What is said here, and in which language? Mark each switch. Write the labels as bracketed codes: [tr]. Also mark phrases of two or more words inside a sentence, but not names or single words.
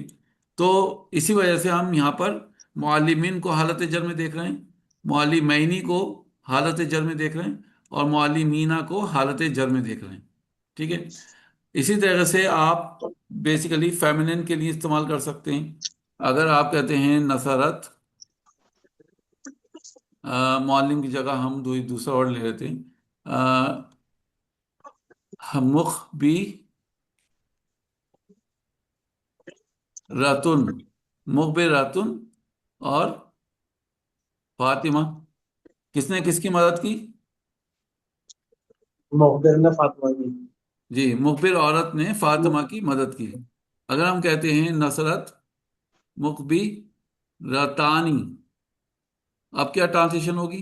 [ur] تو اسی وجہ سے ہم یہاں پر معلمین کو حالت جر میں دیکھ رہے ہیں، معلمینی کو حالت جر میں دیکھ رہے ہیں، اور معلمینا کو حالت جر میں دیکھ رہے ہیں. ٹھیک ہے. اسی طرح سے آپ بیسیکلی فیمنن کے لیے استعمال کر سکتے ہیں. اگر آپ کہتے ہیں نصرت، معلم کی جگہ ہم دوسرا ورڈ لے لیتے ہیں، مخبی راتن، مخبر راتن اور فاطمہ، کس نے کس کی مدد کی؟ مخبر نے فاطمہ کی. جی، مخبر عورت نے فاطمہ کی مدد کی. اگر ہم کہتے ہیں نصرت مخبی رتانی، اب کیا ٹرانسلیشن ہوگی؟